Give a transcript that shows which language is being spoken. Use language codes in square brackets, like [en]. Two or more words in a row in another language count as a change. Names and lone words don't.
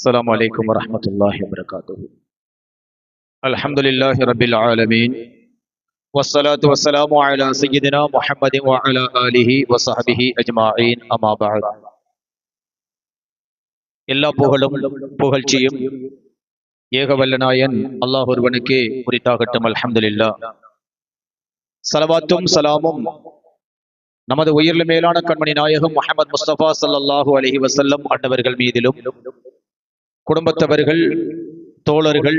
[ar] السلام عليكم ورحمة الله وبركاته. الحمد لله رب العالمين والصلاة والسلام على سيدنا محمد وعلى آله وصحبه أجمعين أما بعد. [ta] எல்லா புகழும் புகழ்ச்சியும் ஏகவல்லநாயன் அல்லாஹ் ஒருவனுக்கே உரித்தாகட்டும். அல்ஹம்துலில்லாஹ். ஸலவாத்தும் ஸலாமும் நமது உயிர்ல மேலான கண்மணி நாயகம் முஹம்மது முஸ்தபா [ar] صلى الله عليه وسلم [ta] அன்னவர்கள் மீதிலும், குடும்பத்தவர்கள், தோழர்கள்,